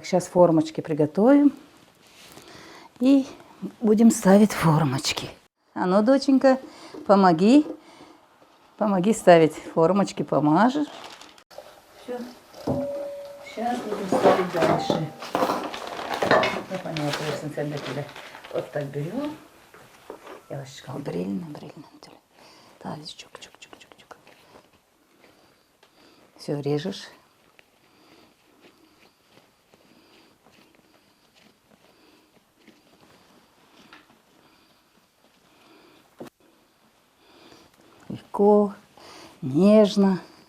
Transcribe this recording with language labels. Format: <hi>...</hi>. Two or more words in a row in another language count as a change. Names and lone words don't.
<ru>Сейчас формочки приготовим. И будем ставить формочки. А ну, доченька, помоги. Помоги ставить формочки, помажешь. Все. Сейчас будем ставить дальше. Ну, понятно, вот так берем.</ru> <tr>Yavaş kaldırayım mı? Daha çok.</tr> <ru>Все, режешь. Легко, нежно.</ru>